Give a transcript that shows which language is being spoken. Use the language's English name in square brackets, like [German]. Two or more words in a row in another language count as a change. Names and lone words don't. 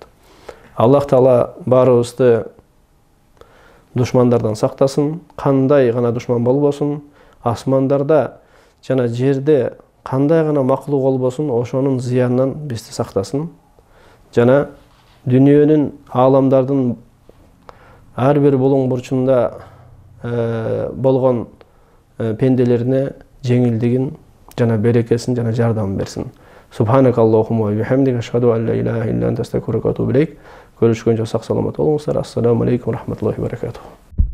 [Kyrgyz] Аллах Таала баарыбызды душмандардан сактасын, кандай гана душман болбосун, асмандарда жана жерде кандай гана маклук болбосун, ошонун зыянынан бизди сактасын. Жана дүниөнүн, ааламдардын ар бир булуң бурчунда болгон пенделерине жеңилдигин жана берекесин жана жардамын берсин. [Arabic] سبحانك اللهم وبحمدك أشهد أن لا إله إلا أنت أستغفرك وأتوب إليك. [Kyrgyz] Көрүшкөнчө сак саламат болуңуздар. [Arabic] السلام عليكم ورحمة الله وبركاته.